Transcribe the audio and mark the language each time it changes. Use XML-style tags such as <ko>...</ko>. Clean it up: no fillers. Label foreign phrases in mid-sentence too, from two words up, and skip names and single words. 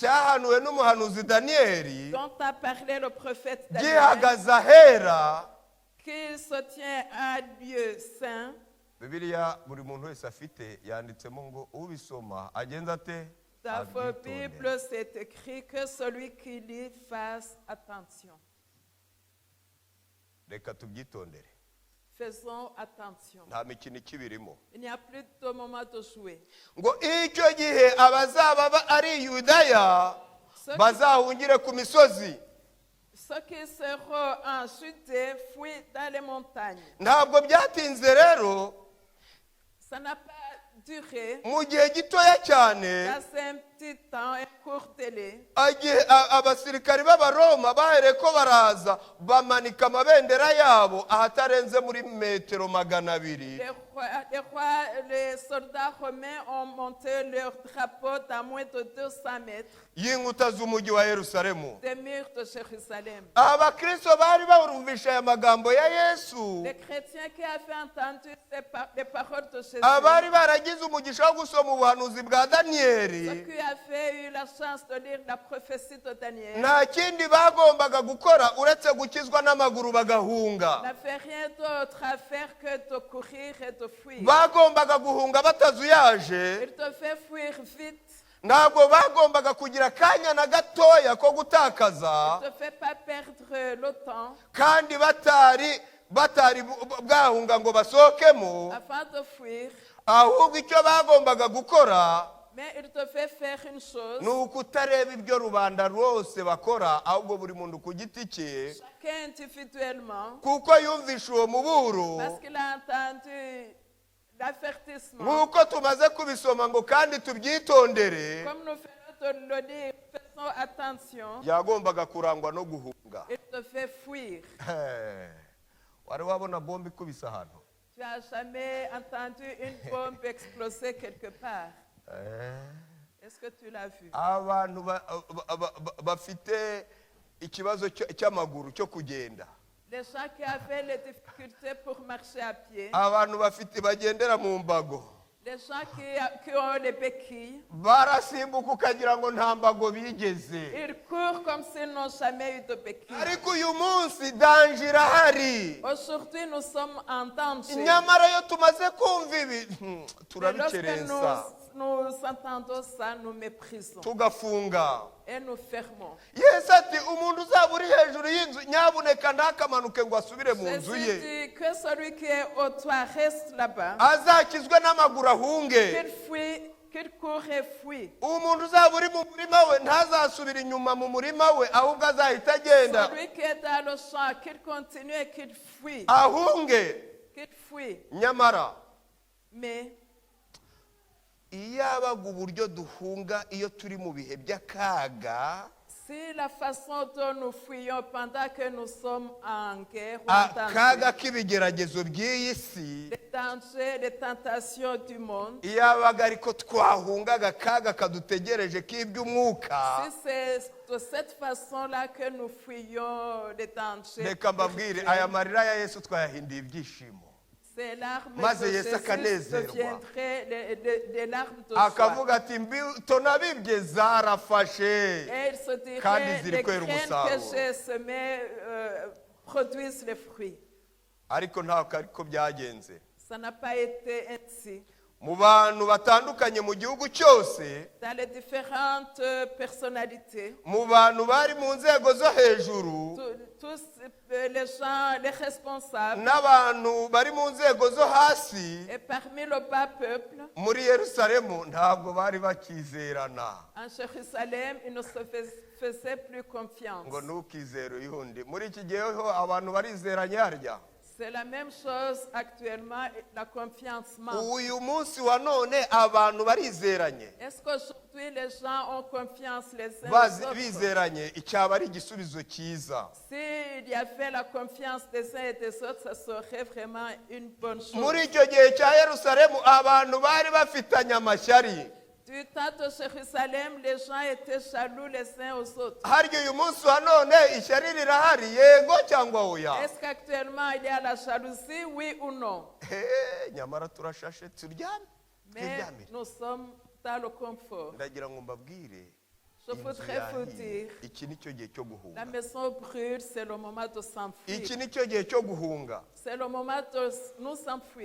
<rw>Cyahanuwe n'umuhanuzi Daniyeli,</rw> <fr>dont a parlé le prophète Daniel,</fr> <rw>gihagaze ahera.</rw> <fr>qui se tient à lieu saint.</fr> <rw>Bibiliya buri muntu wese afite yanditsemo ngo ubisoma agenza ate?</rw> <fr>Dans vos</fr> <rw>Abyitondere.</rw> <fr>Bibles, c'est écrit que celui qui lit fasse attention.</fr> <rw>Reka tubyitondere,</rw> <fr>Faisons attention.</fr> <rw>nta mikino ikibirimo.</rw> <fr>Il n'y a plus de moment de jouer.</fr> <rw>Ngo icyo gihe abazaba ari Yudaya bazahungire ku misozi.</rw> <fr>Ceux qui seront en Judée fuient dans les montagnes.</fr> <rw>Ntabwo byatinze rero,</rw> <fr>Ça n'a pas duré.</fr> <rw>mu gihe gitoya cyane</rw> <fr>Dans un petit temps, un court délai,</fr> <rw>abasirikari b'Abaroma bahereye ko baraza bamanika amabendera yabo ahatarenze muri metero 200.</rw> <fr>les soldats romains ont monté leur drapeau dans moins de 200 mètres</fr> <rw>y'inkuta z'umujyi wa Yerusalemu.</rw> <fr>des murs de Jérusalem.</fr> <rw>Abakristo bari barumvisha aya magambo ya Yesu,</rw> <fr>Les chrétiens qui avaient entendu les paroles de Jésus,</fr> <rw>abari baragize umugisha wo gusoma ubuhanuzi bwa</rw> <fr>ceux</fr> <rw>Daniyeli,</rw> <fr>qui avaient eu la chance de lire la prophétie de Daniel,</fr> <rw>nta kindi bagombaga gukora uretse gukizwa n'amaguru bagahunga.</rw> <fr>n'avaient rien d'autre à faire que de courir et de fuir.</fr> <rw>Bagombaga guhunga batazuyaje,</rw> <fr>Ils devaient fuir vite.</fr> <rw>ntabwo bagombaga kugira akanya na gatoya ko gutakaza,</rw> <fr>Ils ne devaient pas perdre le temps</fr> <rw>kandi batari bwahunga ngo basohokemo.</rw> <fr>avant de fuir.</fr> <rw>Ahubwo icyo bagombaga gukora</rw> <fr>Mais ils devaient faire une chose.</fr> <rw>ni ukutareba ibyo rubanda rwose bakora, ahubwo buri muntu ku giti cye,</rw> <fr>Chacun individuellement,</fr> <rw>kuko yumvishe uwo muburo.</rw> <fr>parce qu'il a entendu l'avertissement.</fr> <rw>Nk'uko tumaze kubisoma ngo kandi tubyitondere,</rw> <fr>Comme nous venons de le dire, faisons attention.</fr> <rw>yagombaga kurangwa no guhunga.</rw> <fr>Ils devaient fuir.</fr> <rw>Wari wabona bombe ikubise ahantu?</rw> <fr>Tu n'as jamais entendu une bombe exploser quelque part. Est-ce que tu l'as vu?</fr> <rw>Abantu bafite ikibazo cy'amaguru cyo kugenda,</rw> <fr>Les gens qui avaient les difficultés pour marcher à pied,</fr> <rw>abantu bagendera mu mbago,</rw> <fr>les gens qui ont les béquilles,</fr> <rw>barasimbuka ukagira ngo nta mbago bigeze.</rw> <fr>ils courent comme s'ils n'ont jamais eu de béquilles.</fr> <rw>Ariko uyu munsi danger irahari.</rw> <fr>Aujourd'hui, nous sommes en danger.</fr> <rw>Nyamara iyo tumaze kumva ibi</rw> <fr>Mais lorsque</fr> <rw>turabikerensa</rw> <fr>nous entendons ça, nous méprisons</fr> <rw>tugafunga.</rw> <fr>et nous fermons.</fr> <rw>Yesu ati umuntu uzaba uri hejuru y'inzu nyabuneka ntakamanuke ngo asubire mu nzu</rw> <fr>Jésus</fr> <rw>ye,</rw> <fr>dit que celui qui est au toit reste là-bas,</fr> <rw>azakizwe n'amaguru ahunge.</rw> <fr>qu'il fuit, qu'il court et fuit.</fr> <rw>Umuntu uzaba uri mu murima we ntazasubira inyuma mu murima we, ahubwo azahita agenda</rw> <fr>Celui qui est dans le champ, qu'il continue et qu'il fuit.</fr> <rw>ahunge.</rw> <fr>Qu'il fuit.</fr> <rw>Nyamara</rw> <fr>Mais</fr> <rw>iyo abaga uburyo duhunga iyo turi mu bihe by'akaga,</rw> <fr>si la façon dont nous fuyons pendant que nous sommes en guerre, ou en</fr> <rw>akaga</rw> <fr>danger,</fr> <rw>k'ibigeragezo by'iyi si,</rw> <fr>les dangers, les tentations du monde,</fr> <rw>iyo abaga ariko twahungaga akaga kadutegereje k'iby'umwuka,</rw> <fr>si c'est de cette façon-là que nous fuyons les dangers,</fr> <rw>reka mbabwire aya marira ya Yesu twayahinduye ibyishimo,</rw> <fr>ces larmes</fr> <rw>maze</rw> <fr>de</fr> <rw>Yesu</rw> <fr>Jésus</fr> <rw>akanezerwa.</rw> <fr>deviendraient des larmes de joie.</fr> <rw>akavuga ati imbuto nabibye zarafashe</rw> <fr>Et il se</fr> <rw>kandi</rw> <fr>dirait,</fr> <rw>ziri</rw> <fr>les</fr> <rw>kwera</rw> <fr>graines que</fr> <rw>umusaruro.</rw> <fr>j'ai semées produisent les fruits.</fr> <rw>ariko ntabwo ariko byagenze.</rw> <fr>Ça n'a pas été ainsi.</fr> <rw>mu bantu batandukanye mu gihugu cyose,</rw> <fr>dans les différentes personnalités,</fr> <rw>mu bantu bari mu nzego zo hejuru</rw> <fr>tous les gens, les responsables,</fr> <rw>n'abantu bari mu nzego zo hasi,</rw> <fr>et parmi le bas peuple,</fr> <rw>muri Yerusalemu ntabwo bari bakizerana.</rw> <fr>en Jérusalem, ils ne se faisaient plus confiance.</fr> <rw>Ngo ntukizere uyundi. Muri iki gihe ho abantu barizeranye harya.</rw> <fr>C'est la même chose actuellement, la confiance manque.</fr> <rw>Uyu munsi wa none abantu barizeranye.</rw> <fr>Est-ce qu'aujourd'hui les gens ont confiance les uns aux autres?</fr> <rw>Bizeranye icyaba ari igisubizo cyiza.</rw> <fr>S'il y avait la confiance des uns et des autres, ça serait vraiment une bonne chose.</fr> <rw>Muri icyo gihe cya Yerusalemu abantu bari bafitanye amashyari.</rw> <fr>Du temps de Jérusalem, les gens étaient jaloux les uns aux autres.</fr> <rw>Harya uyu munsi wa none ishyari rirahari, yego cyangwa oya?</rw> <fr>Est-ce qu'actuellement il y a la jalousie, oui ou non?</fr> <rw>Nyamara turashashe turyame.</rw> <fr>Mais nous sommes dans le confort.</fr> <rw>Ndagira ngo mbabwire.</rw> <fr>Je voudrais vous dire,</fr> <rw>Iki nicyo gihe cyo guhunga.</rw> <fr>la maison brûle, c'est le moment de s'enfuir.</fr> <rw>Iki nicyo gihe cyo guhunga.</rw> <fr>C'est le moment de nous enfuir.</fr>